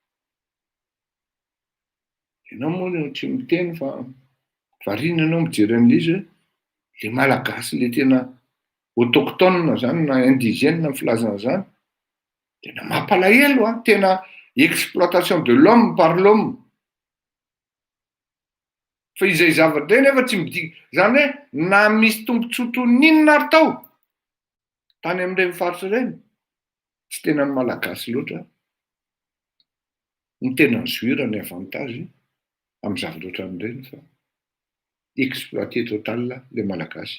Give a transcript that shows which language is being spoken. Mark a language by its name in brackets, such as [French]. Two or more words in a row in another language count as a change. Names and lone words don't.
[Malagasy] Ianao moa tsy miteny fa variana anao mijery an'le izy hoe le malagasy le tena autochtone zany na indigène ny filazana zany, tena mampalahelo a, tena [French] exploitation de l'homme par l'homme. [Malagasy] Fa izay zavatra iny nefa tsy midika, zany hoe na misy tombontsoa n'inona ary tao tany amin'ireny faritra ireny, tsy tena ny malagasy loatra ny tena zoira ny avantage amin'ny zavatra ohatran'ireny, fa [French] exploité total [Malagasy] le malagasy.